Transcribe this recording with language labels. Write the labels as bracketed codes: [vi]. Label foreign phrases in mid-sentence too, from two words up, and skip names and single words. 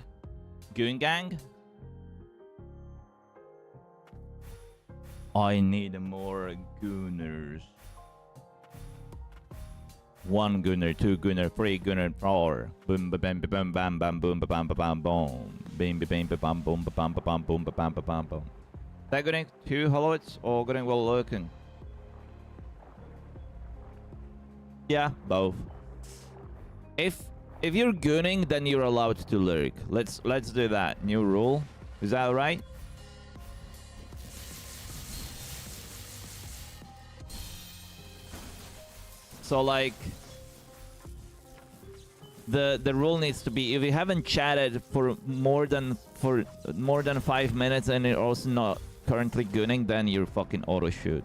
[en] Goon gang? I need more gooners. 1 gooner, 2 gooner, 3 gooner, 4. Boom, ba bam, ba bam, bam, bam, boom, ba bam, ba bam, boom. Bim, ba bam, ba bam, boom, ba bam, ba bam, boom, ba bam, ba bam, boom. Is that going 2 hollowits or going well lurking? Yeah, both. If you're gooning, then you're allowed to lurk. Let's do that. New rule. Is that right? So like the rule needs to be if you haven't chatted for more than 5 minutes and you're also not currently gooning, then you're fucking auto shoot.